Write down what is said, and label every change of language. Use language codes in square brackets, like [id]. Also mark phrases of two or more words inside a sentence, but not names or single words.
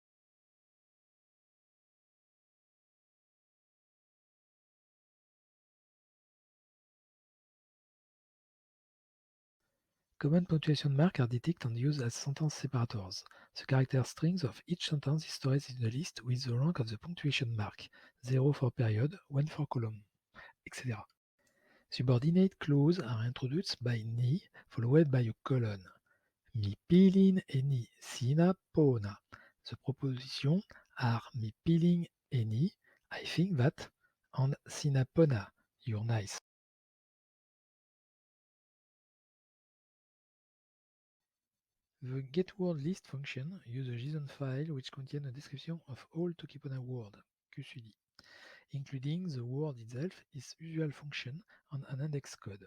[en] Common punctuation marks are detected and used as sentence separators. The character strings of each sentence is stored in the list with the rank of the punctuation mark, 0 for period, 1 for column, etc. Subordinate clauses are introduced by ni, followed by a colon. [tok] Mi pilin e ni sinapona. [en] The propositions are [tok] mi pilin e ni, [en] I think that, and sinapona, you're nice. The getWordList function uses a JSON file which contains a description of all Tokipona words, QSUD, including the word itself, its usual function, and an index code.